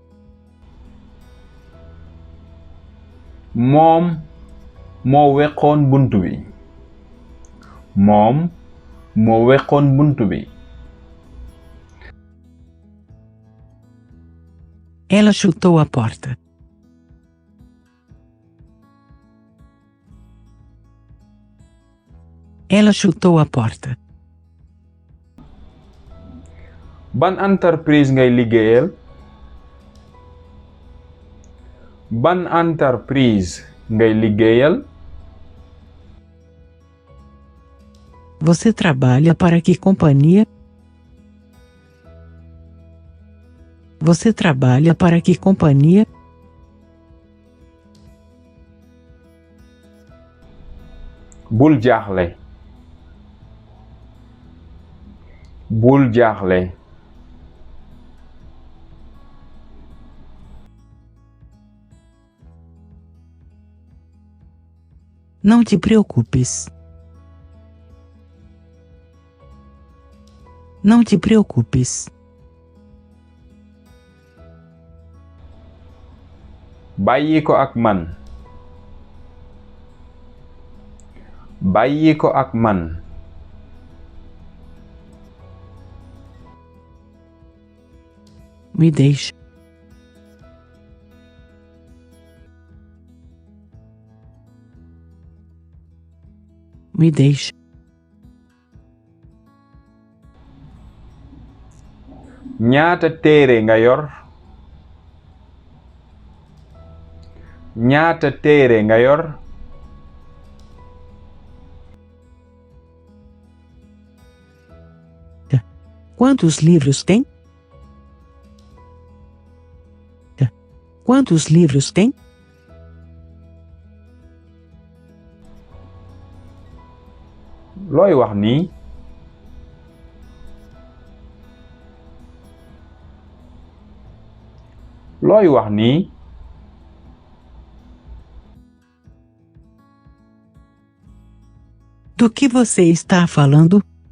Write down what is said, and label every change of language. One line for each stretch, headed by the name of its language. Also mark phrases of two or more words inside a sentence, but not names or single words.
Wolof: moom moo weqoon buntu bi moom moo weqoon buntu bi
Portuguese: Ela chutou a porta. Ela chutou a porta.
Wolof: ban entreprise ngay liggéeyal ban entreprise ngay liggéeyal
Portuguese: Você trabalha para que companhia? Você trabalha para que companhia?
Wolof: bul jaaxle bul jaaxle
Portuguese: Não te preocupes. Não te preocupes.
Wolof: bàyyi ko ak man bàyyi ko ak man
Portuguese: Me deixe. Me deixe.
Wolof: ñaata téere nga yor ñaata téere nga yor
Portuguese: Quantos livros tem? Quantos livros tem?
Wolof: looy wax nii looy wax nii
Portuguese: Do que você está falando?